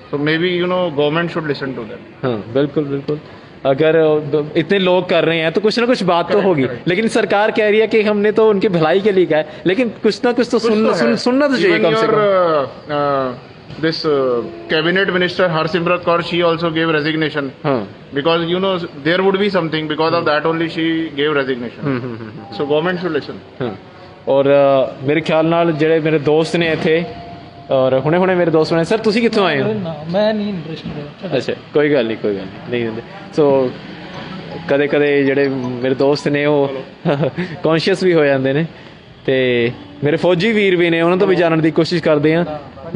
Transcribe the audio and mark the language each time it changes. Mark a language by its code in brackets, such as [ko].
[en] So maybe government should listen to them. [hi] हाँ, बिल्कुल बिल्कुल। अगर इतने लोग कर रहे हैं तो कुछ ना कुछ बात तो होगी, लेकिन सरकार कह रही है कि हमने तो उनकी भलाई के लिए कहा है, लेकिन कुछ ना कुछ तो सुनना तो चाहिए कम से कम। [en] This cabinet minister Harsimrat Kaur, she also gave resignation. हाँ Because there would be something, because of that only she gave resignation. So government should listen. हाँ। [hi] और मेरे ख्याल [pa] नाल ਜਿਹੜੇ ਮੇਰੇ ਦੋਸਤ ਨੇ ਇੱਥੇ, ਔਰ ਹੁਣੇ ਮੇਰੇ ਦੋਸਤ ਨੇ, ਸਰ ਤੁਸੀਂ ਕਿੱਥੋਂ ਆਏ ਹੋ? ਮੈਂ ਨਹੀਂ ਇੰਟਰਸਟਡ। ਅੱਛਾ, ਕੋਈ ਗੱਲ ਨਹੀਂ ਨਹੀਂ ਹੁੰਦੇ। ਸੋ ਕਦੇ ਜਿਹੜੇ ਮੇਰੇ ਦੋਸਤ ਨੇ ਉਹ ਕੌਨਸ਼ੀਅਸ ਵੀ ਹੋ ਜਾਂਦੇ ਨੇ, ਤੇ ਮੇਰੇ फौजी वीर भी ने, ਉਹਨਾਂ ਤੋਂ [hi] भी जानने की कोशिश करते हैं।